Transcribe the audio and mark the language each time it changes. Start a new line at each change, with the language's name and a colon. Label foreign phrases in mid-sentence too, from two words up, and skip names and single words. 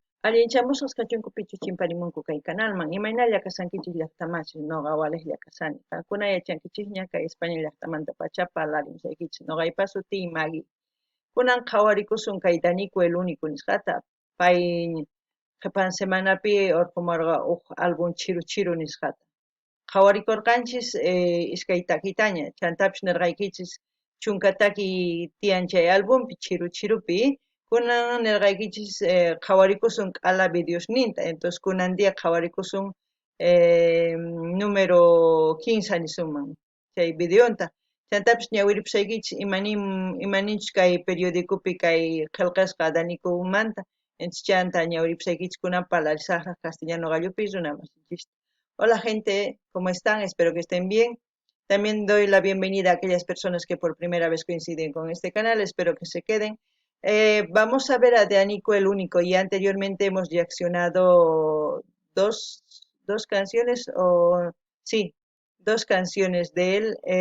Quechua: Allinchamusqas kachunku pichu chimparimunku kay canalman. Imayna llakasankichis llaqtamachi noqa awalaq kasani. Qankuna yachankichikña kay España llaqtamanta pachapa alarinchaykichis. Noqaypa sutii Maggie. Kunan qhawarikusun kay Danico el único nisqata. Pay qhipan semanapi urqumarqa álbum chiru chiru nisqata. Qhawarikurqanchis iskay takitaña. Chantapish nirqaykichis chunkataki tiyan chay álbumpi chiru chirupi. Kunan nirqaykichis qhawarikusun q'ala videosninta. Entonces kunan dia qhawarikusun número 15 nisuman chay videonta. Chantapish ñawiripusaykichis imaninchus kay periodicopi kay qillqasqa Danicomanta. Entonces chanta ñawiripusaykichis kunan parlarisaqraq castellano gallopi runamasichispa.
Spanish: Hola gente, ¿cómo están? Espero que estén bien. También doy la bienvenida a aquellas personas que por primera vez coinciden con este canal. Espero que se queden. Vamos a ver a Danico el único. Ya anteriormente hemos reaccionado dos canciones, sí, dos canciones de él.